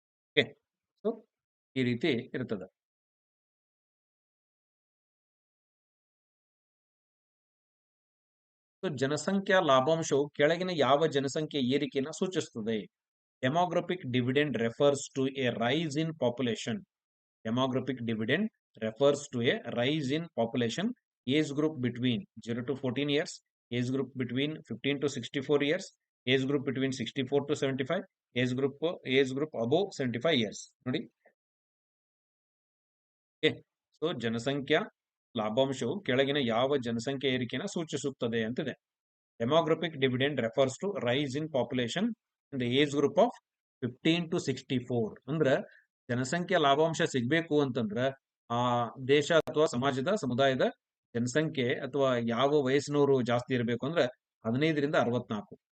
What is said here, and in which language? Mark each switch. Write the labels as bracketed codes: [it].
[kn] Okay, so ಈ ರೀತಿ ಇರ್ತದೆ. ಸೊ ಜನಸಂಖ್ಯಾ ಲಾಭಾಂಶವು ಕೆಳಗಿನ ಯಾವ ಜನಸಂಖ್ಯೆ ಏರಿಕೆಯನ್ನು ಸೂಚಿಸುತ್ತದೆ? [en] Demographic dividend refers to a rise in population. Demographic dividend refers to a rise in population, age group between 0 to 14 years, age group between 15 to 64 years, age group between 64 to 75, age group above 75 years. [kn] ನೋಡಿ, okay, so ಜನಸಂಖ್ಯಾ ಲಾಭಾಂಶವು ಕೆಳಗಿನ ಯಾವ ಜನಸಂಖ್ಯೆ ಏರಿಕೆಯನ್ನು ಸೂಚಿಸುತ್ತದೆ ಅಂತಿದೆ. [en] Demographic dividend refers to rise in population in the age group of 15 to 64. [kn] ಅಂದ್ರೆ ಜನಸಂಖ್ಯಾ ಲಾಭಾಂಶ ಸಿಗ್ಬೇಕು ಅಂತಂದ್ರ ಆ ದೇಶ ಅಥವಾ ಸಮಾಜದ ಸಮುದಾಯದ ಜನಸಂಖ್ಯೆ ಅಥವಾ ಯಾವ ವಯಸ್ಸಿನವರು ಜಾಸ್ತಿ ಇರಬೇಕು ಅಂದ್ರೆ 15ರಿಂದ 64.